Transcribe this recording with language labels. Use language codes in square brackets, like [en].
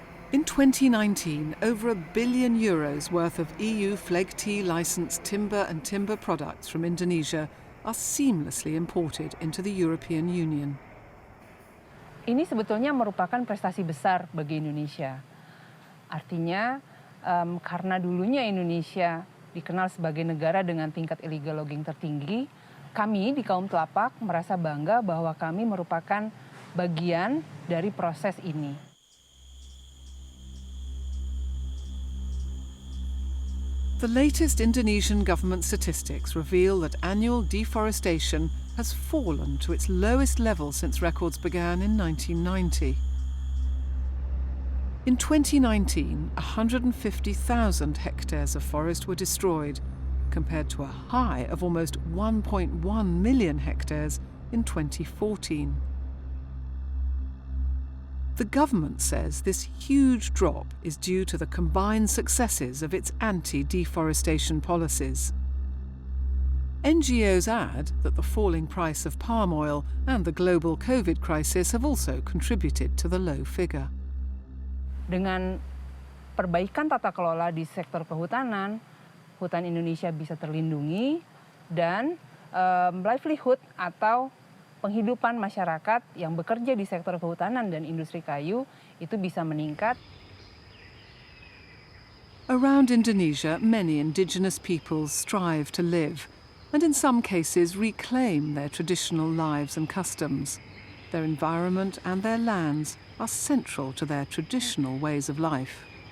[en] In 2019, over €1 billion worth of EU FLEGT licensed timber and timber products from Indonesia are seamlessly imported into the European Union. [id] Ini sebetulnya merupakan prestasi besar bagi Indonesia. Artinya, karena dulunya Indonesia dikenal sebagai negara dengan tingkat illegal logging tertinggi, kami di Kaoem Telapak merasa bangga bahwa kami merupakan bagian dari proses ini. [en] The latest Indonesian government statistics reveal that annual deforestation has fallen to its lowest level since records began in 1990. In 2019, 150,000 hectares of forest were destroyed, compared to a high of almost 1.1 million hectares in 2014. The government says this huge drop is due to the combined successes of its anti-deforestation policies. NGOs add that the falling price of palm oil and the global COVID crisis have also contributed to the low figure. [id] Dengan perbaikan tata kelola di sektor kehutanan, hutan Indonesia bisa terlindungi dan livelihood atau penghidupan masyarakat yang bekerja di sektor kehutanan dan industri kayu itu bisa meningkat. [en] Around Indonesia, many indigenous peoples strive to live, and in some cases reclaim their traditional lives and customs. Their environment and their lands are central to their traditional ways of life.